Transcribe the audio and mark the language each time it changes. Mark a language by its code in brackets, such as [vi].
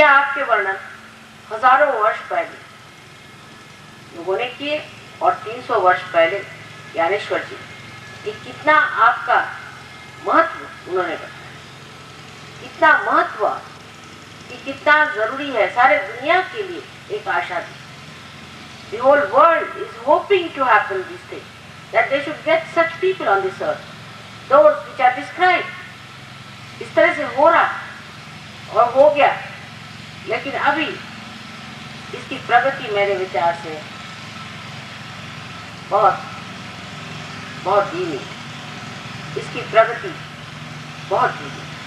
[hi] यह आपके वर्णन हजारों वर्ष पहले लोगों ने किए और 300 वर्ष पहले ज्ञानेश्वर जी, कि कितना आपका महत्व उन्होंने बताया, कितना महत्व कि कितना जरूरी है सारे दुनिया के लिए एक आशा दी। [en] The whole world is hoping to happen this thing, that they should get such people on this earth, those which are described. [hi] इस तरह से हो रहा और हो गया, लेकिन अभी इसकी प्रगति मेरे विचार से बहुत बहुत धीमी, इसकी प्रगति बहुत धीमी।